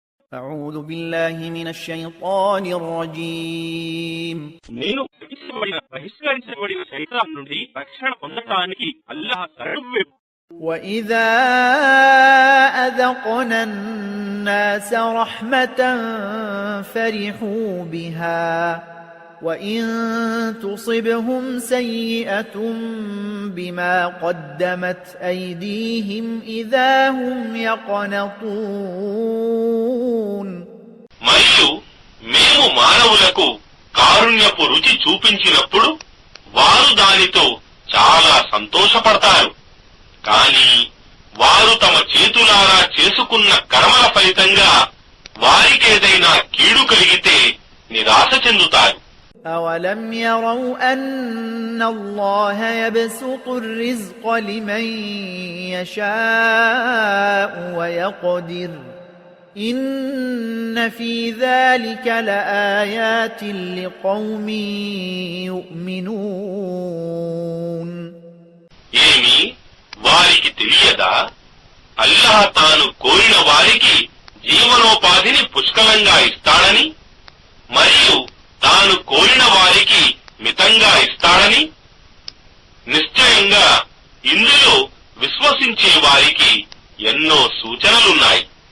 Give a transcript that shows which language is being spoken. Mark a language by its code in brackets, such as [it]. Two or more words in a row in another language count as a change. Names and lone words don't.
[ar] أعوذ بالله من الشيطان الرجيم [te] నేను బహిష్కరించబడిన శైతాన్ నుండి రక్షణ పొందడానికి అల్లాహ్ శరణు. [ar] وإذا أذقنا الناس رحمة فرحوا بها وإن تصبهم سيئة بما قدمت أيديهم إذا هم يقنطون. [te] మరియు మేము మానవులకు కారుణ్యపు రుచి చూపించినప్పుడు వారు దానితో చాలా సంతోషపడతారు. కానీ వారు తమ చేతులారా చేసుకున్న కర్మల ఫలితంగా వారికేదైనా కీడు కలిగితే నిరాశ చెందుతారు. [ar] أَوَلَمْ يَرَوْا أَنَّ اللَّهَ يَبْسُطُ الرِّزْقَ لِمَن يَشَاءُ وَيَقْدِرُ إِنَّ فِي ذَلِكَ لَآيَاتٍ لِقَوْمٍ يُؤْمِنُونَ. [te] ఏమి వారికి తెలియదా? అల్లాహ్ తాను కోరిన వారికి జీవనోపాధిని పుష్కలంగా ఇస్తాడని, మరియు తాను కోరిన వారికి మితంగా ఇస్తాడని. నిశ్చయంగా ఇందులో విశ్వసించే వారికి ఎన్నో సూచనలున్నాయి.